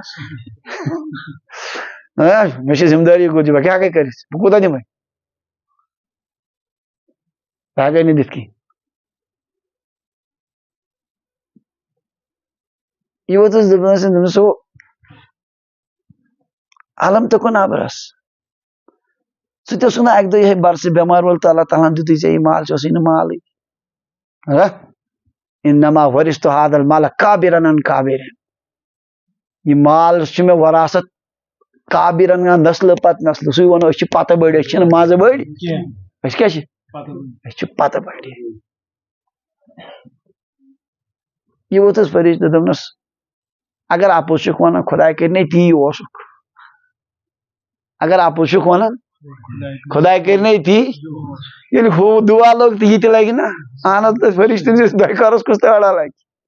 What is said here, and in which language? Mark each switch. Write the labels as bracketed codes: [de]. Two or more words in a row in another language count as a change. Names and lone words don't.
[ks] مےٚ چھِ ذمہٕ دٲری گُتجہِ بہٕ کیٛاہ ہٮ۪کے کٔرِتھ بہٕ کوٗتاہ دِمے بہٕ ہٮ۪کے نہٕ دِتھ کینٛہہ یہ ووتُس دوٚپنس ہو علم تکن ابرس ژٕ تہِ اوسُکھ نہٕ اکہِ دۄہ یِہے برسہٕ بٮ۪مار وول تہٕ اللہ تعالیٰ ہن دِتُے ژےٚ یہِ مال ژےٚ اوسُے نہٕ مالٕے [ar] انما ورثت هذا المال کابرن عن کابرن [ks] یہ مال چھُ مےٚ وراثت کابرن نسلہٕ پتہٕ نسلہٕ سُے ونو أسۍ چھِ پتہٕ بٔڑۍ أسۍ چھِنہٕ منٛزٕ بٔڑۍ أسۍ کیٛاہ چھِ أسۍ چھِ پتہٕ بٔڑۍ یہ ووتُس فرشتہٕ دوٚپنس اگر اپُز چھُکھ ونان خداے کٔرِنَے تی اوسُکھ اگر اپُز چھُکھ ونان خداے کٔرِنَے تی ییٚلہِ ہُہ دُعا لوٚگ تہٕ یہِ تہِ لگہِ نا اہن حظ فرشتہٕ سٕنٛدِس دۄیہِ کُس تہِ أڑا لگہِ